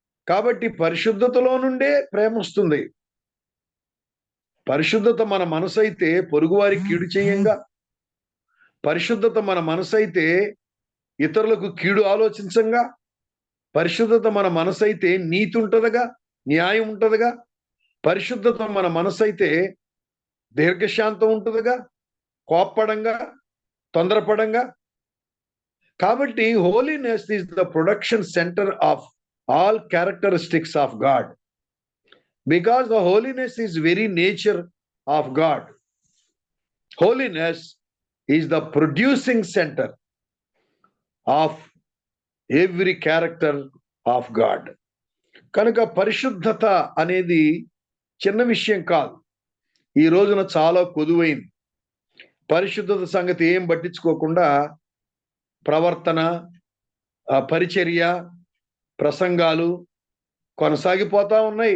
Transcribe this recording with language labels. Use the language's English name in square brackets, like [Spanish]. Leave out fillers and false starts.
[Telugu] కాబట్టి పరిశుద్ధతలో నుండే ప్రేమ వస్తుంది. పరిశుద్ధత మన మనసు అయితే పొరుగువారికి కీడు చేయంగా, పరిశుద్ధత మన మనసు అయితే ఇతరులకు కీడు ఆలోచించంగా, పరిశుద్ధత మన మనసు అయితే నీతి ఉంటదగా, న్యాయం ఉంటదగా, పరిశుద్ధత మన మనసు అయితే దీర్ఘశాంతం ఉంటుందిగా, కోప్పడంగా, తొందరపడంగా. కాబట్టి [English] Holiness is the production centre of all characteristics of God. Because the holiness is very nature of God. Holiness is the producing center of every character of God. [Telugu] కనుక పరిశుద్ధత అనేది చిన్న విషయం కాదు. ఈ రోజున చాలా కొదువైంది. పరిశుద్ధత సంగతి ఏం పట్టించుకోకుండా ప్రవర్తన, పరిచర్య, ప్రసంగాలు కొనసాగిపోతా ఉన్నాయి.